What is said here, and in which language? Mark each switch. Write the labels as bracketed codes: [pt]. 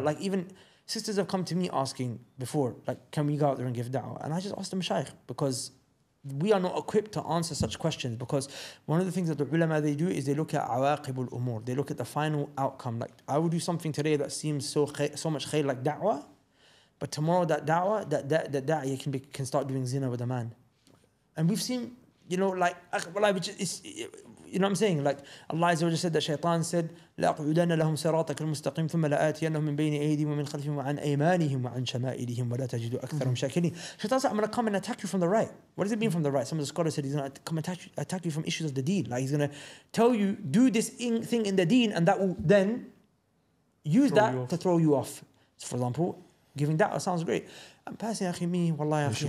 [en] Like, even sisters have come to me asking before, like, can we go out there and give da'wah? And I just asked the mashayikh, because we are not equipped to answer such questions, because one of the things that the ulama, they do is they look at awaqibul umur. They look at the final outcome. Like, I would do something today that seems so much khair, like da'wah, but tomorrow that da'wah, that da'iyah can start doing zina with a man. And we've seen, like, it's, you know what I'm saying? [ar] Like, Allah Azza wa Jalla said that Shaitan said, لَأَقْعُدَنَّ لَهُمْ صِرَاطَكَ الْمُسْتَقِيمَ ثُمَّ لَآتِيَنَّهُم مِّن بَيْنِ أَيْدِيهِمْ وَمِنْ خَلْفِهِمْ وَعَنْ أَيْمَانِهِمْ وَعَنْ شَمَائِلِهِمْ وَلَا تَجِدُ أَكْثَرَهُمْ شَاكِرِينَ. [en] Shaitan said, I'm going to come and attack you from the right. What does it mean from the right? Some of the scholars said he's going to come attack you from issues of the deen. Like, he's going to tell you, do this thing in the deen, and that will then use that to throw you off. So, for example, giving da'wah sounds great. I'm passing, akhi, me, wallahi, akhi.